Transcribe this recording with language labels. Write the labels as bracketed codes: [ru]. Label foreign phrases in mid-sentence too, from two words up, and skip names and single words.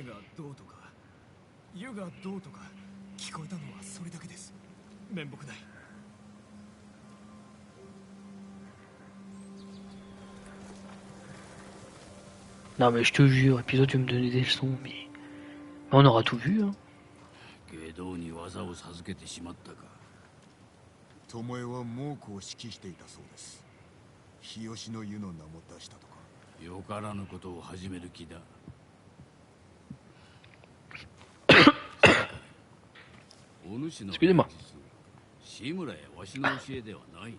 [fr] Non mais je te jure, et puis toi tu me donnais des leçons, mais on aura tout vu, hein. [ja] 巴は猛虎を指揮していたそうです。日吉の湯の名も出したとか。よからぬことを始める気だ。お主の志村やわしの教えではないな。